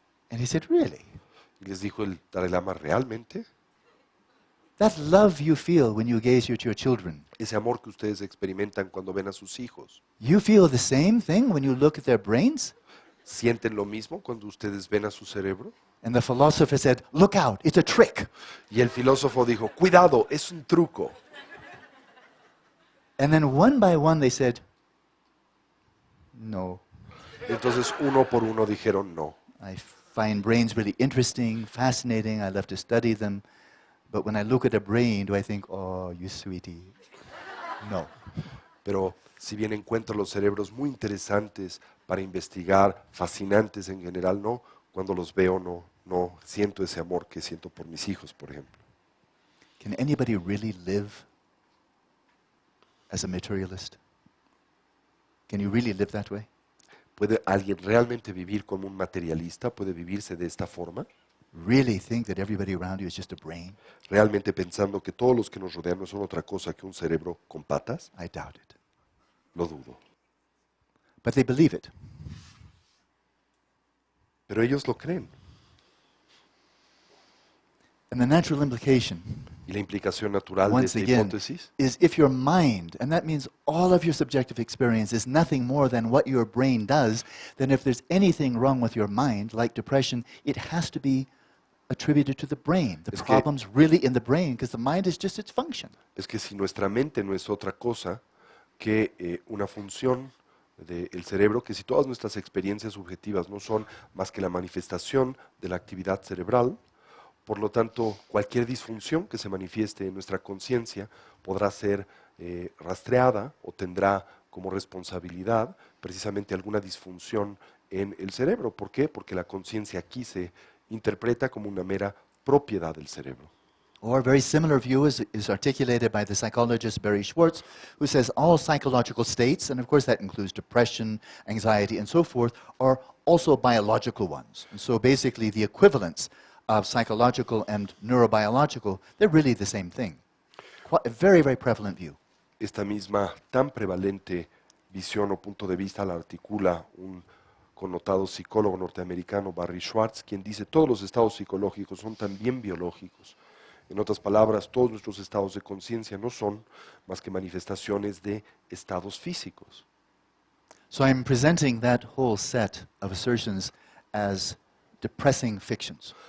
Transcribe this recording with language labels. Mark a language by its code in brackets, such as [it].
[en] And he said, really? [es] Y les dijo el Dalai Lama, ¿realmente? [en] That love you feel when you gaze at your children, [es] Ese amor que ustedes experimentan cuando ven a sus hijos, [en] you feel the same thing when you look at their brains? [es] ¿sienten lo mismo cuando ustedes ven a su cerebro? [en] And the philosopher said, look out, it's a trick. [es] Y el filósofo dijo, cuidado, es un truco. [en] And then one by one they said, no. [es] Entonces uno por uno dijeron no. [en] I find brains really interesting, fascinating. I love to study them. But when I look at a brain, do I think, oh, you sweetie? No. [es] Pero si bien encuentro los cerebros muy interesantes para investigar, fascinantes en general, no. Cuando los veo, no siento ese amor que siento por mis hijos, por ejemplo. [en] Can anybody really live as a materialist? Can you really live that way? [es] ¿Puede alguien realmente vivir como un materialista? ¿Puede vivirse de esta forma? [en] Really think that everybody around you is just a brain? [es] ¿Realmente pensando que todos los que nos rodean no son otra cosa que un cerebro con patas? [en] I doubt it. [es] Lo dudo. [en] But they believe it. [es] Pero ellos lo creen. [en] And the natural implication, [es] Y la implicación natural de [en] once [es] esta [en] again, [es] hipótesis [en] is if your mind, and that means all of your subjective experience, is nothing more than what your brain does, then if there's anything wrong with your mind, like depression, it has to be attributed to the brain. The [es] Es que- [en] problem's really in the brain because the mind is just its function. [es] es que si nuestra mente no es otra cosa que una función del cerebro, que si todas nuestras experiencias subjetivas no son más que la manifestación de la actividad cerebral, por lo tanto, cualquier disfunción que se manifieste en nuestra conciencia podrá ser rastreada o tendrá como responsabilidad precisamente alguna disfunción en el cerebro. ¿Por qué? Porque la conciencia aquí se interpreta como una mera propiedad del cerebro. [en] Or a very similar view is articulated by the psychologist Barry Schwartz, who says all psychological states, and of course that includes depression, anxiety, and so forth, are also biological ones. And so basically the equivalence of psychological and neurobiological, they're really the same thing. A very, very prevalent view. [es] Esta misma tan prevalente visión o punto de vista la articula un connotado psicólogo norteamericano, Barry Schwartz, quien dice todos los estados psicológicos son también biológicos. En otras palabras, todos nuestros estados de conciencia no son más que manifestaciones de estados físicos. [en] So I'm presenting that whole set of assertions as depressing fictions.